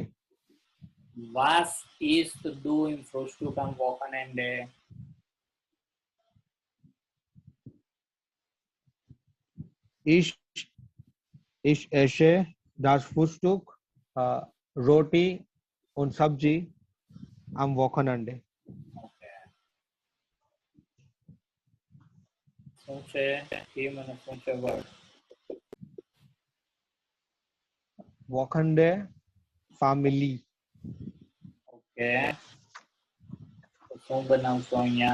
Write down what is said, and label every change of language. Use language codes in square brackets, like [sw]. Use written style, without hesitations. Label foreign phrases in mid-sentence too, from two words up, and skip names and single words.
[de] Was isst du im Frühstück am Wochenende? Ich esse das Frühstück Roti und Sabji am Wochenende. [gu] Okay. શું છે થીમ અને શું છે વર્ડ? [de] Wochenende family. [gu] ઓકે, તો શું બનાવશો અહીંયા?